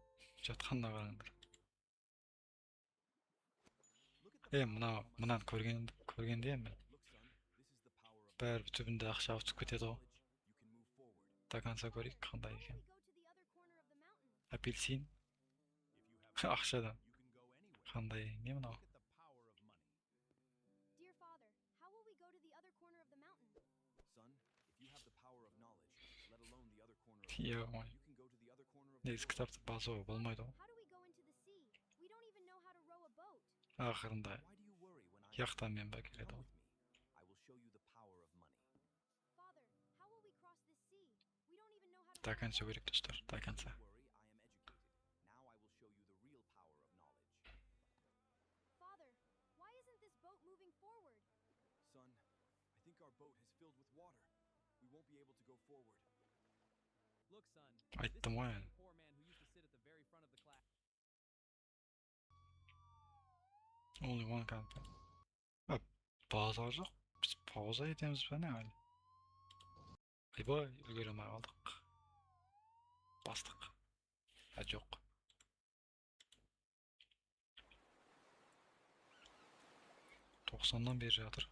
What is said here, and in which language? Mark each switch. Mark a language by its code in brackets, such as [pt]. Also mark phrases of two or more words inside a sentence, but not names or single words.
[kk] Жатқанына қараңдар. Мынаны көргенде мен. Бәрі түбінде ақша ауытып кетеді ғой. [ru] До конца [kk] көрейік қандай екен. Апельсин. Ақшадан. Қандай не мынау? [en] Dear father, how will we go to the other corner of the mountain? Son, if you have the power of knowledge, let alone the other corner of Yo, the world, мой. you can go to the other corner of the [kk] Негізі [en] world. [kk] кітапты басуға болмайды ғой. [en] How do we go into the sea? We don't even know how to row a boat. [kk] Ақырында [en] Why do you worry when I [kk] яқтан мен ба келеді [en] come [kk] ғой. [en] with me? I will show you the power of money. Father, how will we cross this sea? We don't even know how to [ru] До [en] row a [ru] конца [en] boat. [kk] керек достар, [ru] до конца. [en] Don't worry, I am educated. Now I will show you the real power of knowledge. Father, why isn't this boat moving forward? Son, I think our boat has filled with water. We won't be able to go forward. Look, son. [kk] Айттым ғой [en] This [kk] енді. [en] is the poor man who used to sit at the very front of the class. Only one country. [kk] Базар жоқ. Біз пауза етеміз бе не әлі? Айбай, үлгеремей қалдық. Бастық. Жоқ. Тоқсаннан бері жатыр.